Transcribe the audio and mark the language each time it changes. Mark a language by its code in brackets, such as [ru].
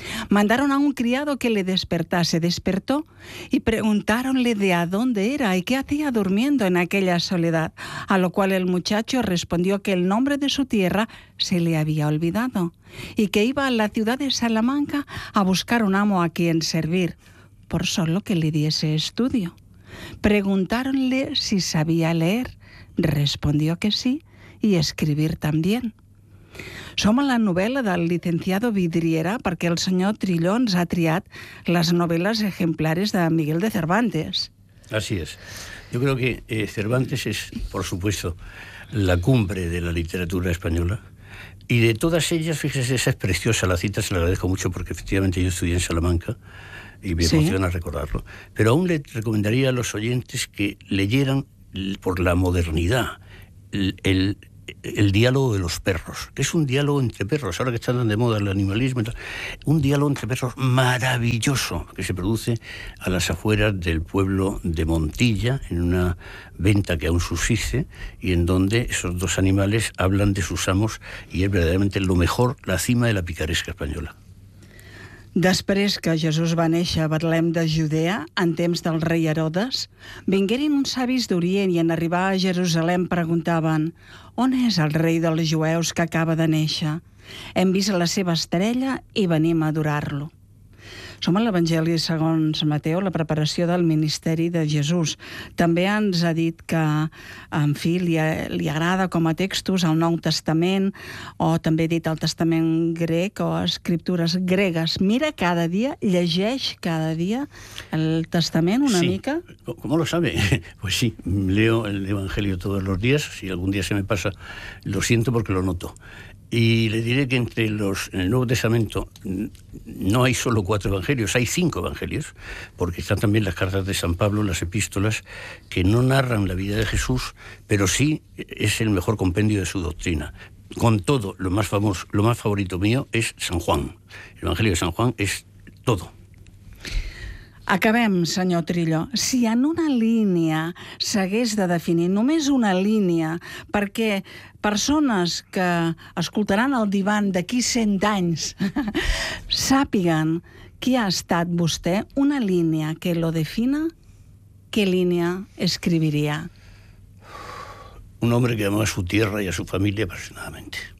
[es] Mandaron a un criado que le despertase, despertó, y preguntáronle de a dónde era y qué hacía durmiendo en aquella soledad, a lo cual el muchacho respondió que el nombre de su tierra se le había olvidado y que iba a la ciudad de Salamanca a buscar un amo a quien servir, por solo que le diese estudio. Preguntáronle si sabía leer, respondió que sí, y escribir también. [ca] Som a la novel·la del licenciado Vidriera perquè el senyor Trillo ens ha triat les novel·les exemplares de Miguel de Cervantes. [es] Así es. Yo creo que Cervantes es, por supuesto, la cumbre de la literatura española. Y de todas ellas, fíjese, esa es preciosa, la cita, se la agradezco mucho porque efectivamente yo estudié en Salamanca y me emociona recordarlo. Pero aún le recomendaría a los oyentes que leyeran, por la modernidad, el diálogo de los perros, que es un diálogo entre perros, ahora que está tan de moda el animalismo, un diálogo entre perros maravilloso que se produce a las afueras del pueblo de Montilla, en una venta que aún subsiste, y en donde esos dos animales hablan de sus amos, y es verdaderamente lo mejor, la cima de la picaresca española. [ca] Després que Jesús va néixer a Betlem de Judea, en temps del rei Herodes, vingueren uns savis d'Orient i en arribar a Jerusalem preguntaven: on és el rei dels jueus que acaba de néixer? Hem vist la seva estrella i venim a adorar-lo. Som a l'Evangeli segons Mateu, la preparació del ministeri de Jesús. També ens ha dit que, en fi, li agrada com a textos el Nou Testament, o també ha dit el Testament grec o escriptures gregues. Mira cada dia, llegeix cada dia el Testament una mica? [es] Sí, ¿cómo lo sabe? Pues sí, leo el Evangelio todos los días. Si algún día se me pasa, lo siento porque lo noto. Y le diré que en el Nuevo Testamento no hay solo cuatro evangelios, hay cinco evangelios, porque están también las cartas de San Pablo, las epístolas, que no narran la vida de Jesús, pero sí es el mejor compendio de su doctrina. Con todo, lo más famoso, lo más favorito mío es San Juan. El Evangelio de San Juan es todo. [ca] Acabem, senyor Trillo. Si en una línia s'hagués de definir, només una línia, perquè persones que escoltaran el divan d'aquí 100 anys sàpiguen qui ha estat vostè, una línia que lo defina, què línia escriviria? [es] Un hombre que amó a su tierra y a su familia apasionadamente.